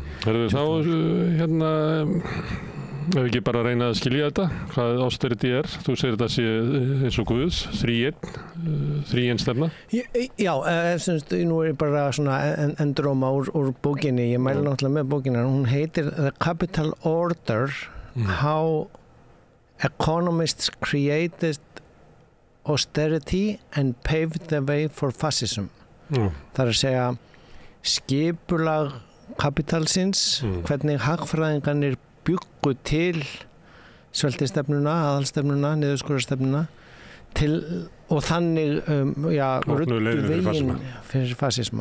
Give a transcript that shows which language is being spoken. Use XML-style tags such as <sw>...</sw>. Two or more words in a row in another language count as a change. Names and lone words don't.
<is>Herðu þá hérna ef ekki bara reyna að skilja þetta hvað austerity er, þú segir þetta sé eins og Guðs, þríein stefna. Já, nú er ég bara svona enduróma úr bókinni, ég mæli náttúrulega með bókinna, hún heitir The Capital Order, How Economists Created Austerity and Paved the Way for Fascism. Það er að segja skipulag kapitalsins, hvernig hagfræðingarnir bjuggu til sveltistefnuna, aðalstefnuna, niðurskurðarstefnuna og þannig ruddu veginn fyrir fasisma.</is>